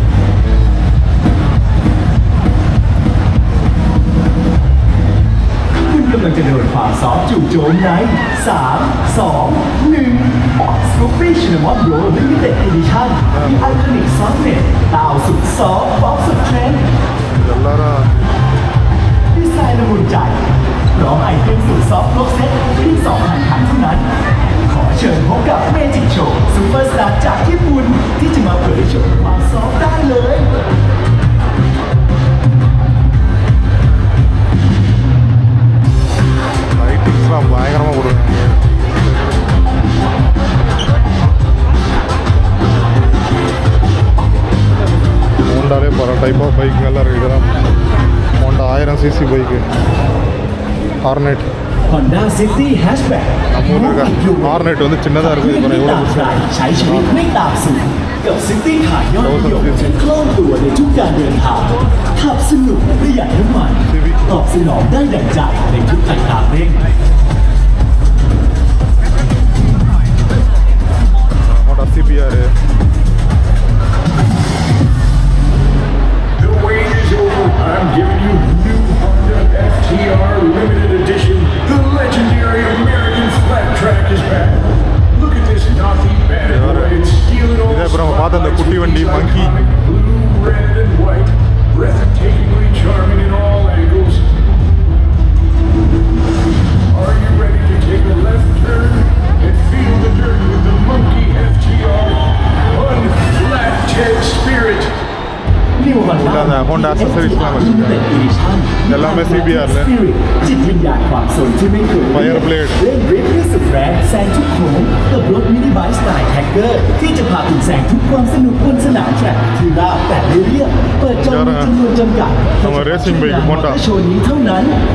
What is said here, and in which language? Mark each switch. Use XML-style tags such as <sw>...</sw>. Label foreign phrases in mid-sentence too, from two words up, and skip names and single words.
<th>กำลังจะโดนความซอฟจู่โจมใน3 2 1 Scoopy Cinnamon Roll Limited Edition ที่ไอคอนิกซอฟเน็ตดาวสุดซอฟป๊อปสุดเทรนด์ ดีไซน์ละมุนใจพร้อมไอเทมสุดซอฟต์ครบเซ็ตเพียง2,000 คันเท่านั้นขอเชิญพบกับเมจิกโชว์ซูเปอร์สตาร์จากญี่ปุ่นที่จะมาเผยโฉมความซอฟต์ได้เลย</th> <ta>பயங்கரமாக கொடுங்க. ஹோண்டாலே பல</ta> <en>type of</en> <ta>பைக்குங்கெல்லாம் இருக்குது. இதெல்லாம் ஹோண்டா 1000 சிசி பைக்கு. ஹார்னெட்</ta> <en>Honda City Hatchback நம்ம ஊரில் இருக்க ஹார்னெட் வந்து சின்னதாக இருக்குது. இப்போ எவ்வளோ</en> <th>ใช้ชีวิตไม่ตามสูตรกับ City ขายยอดนิยมที่คล่องตัวในทุกการเดินทางขับสนุกประหยัดน้ำมันตอบสนองได้ดั่งใจในทุกอัตราเร่ง</th> <en>Honda CBR. The wait is over. I'm giving you new Honda FTR Limited Edition. The legendary American flat track is back. Look at this Nazi bad boy. It's stealing all</en> <ta>இதே அப்புறம் பார்த்த அந்த குட்டி வண்டி மங்கி.</ta> <en>blue, red, and white. Breathtakingly charming in all angles. Are you ready to take a left turn and feel the journey with the Monkey FTR? Unflat Ted Spirit. New Honda</en> <ta>Honda accessories-லாம் வச்சிருக்காங்க. எல்லாமே CBR-ல.</ta> <th>จิตวิญญาณความสนที่ไม่เคย Fireblade เล่นริฟที่สุดแรงแซงทุกโค้งกับรถมินิไบค์สไตล์แท็กเกอร์ที่จะพาคุณแซงทุกความสนุกบนสนามแทร็กที่ราบแต่เรียบเปิดจองจำนวนจำกัด</th> <ta>நம்ம</ta> <en>racing bike</en> <ta>Honda</ta> <th>โชว์นี้เท่านั้น</th>